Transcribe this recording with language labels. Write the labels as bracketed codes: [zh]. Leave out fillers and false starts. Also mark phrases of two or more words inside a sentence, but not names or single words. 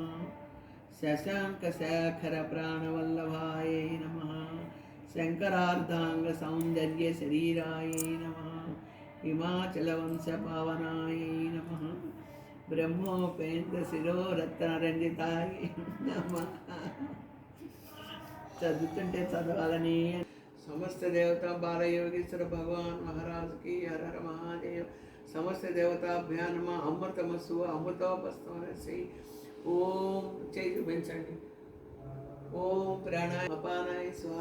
[sa] शशाङ्कशेखरप्राणवल्लभायै नमः। शङ्करार्धाङ्गसौन्दर्यशरीरायै नमः। हिमाचलवंशपावनायै नमः। ब्रह्मोपेन्द्रशिरोरत्नरञ्जितायै नमः। [te] చదువుతుంటే చదవాలని సమస్త దేవతా బాలయోగేశ్వర భగవాన్ మహారాజ్ కి హర హర మహాదేవ్. [sa] సమస్త దేవతాభ్యా నమ. అమృతమస్సు అమృతోపస్తమనసి. ఓం [te] చేతి పెంచండి. [sa] ఓం ప్రాణాయ అపానాయ స్వాహ.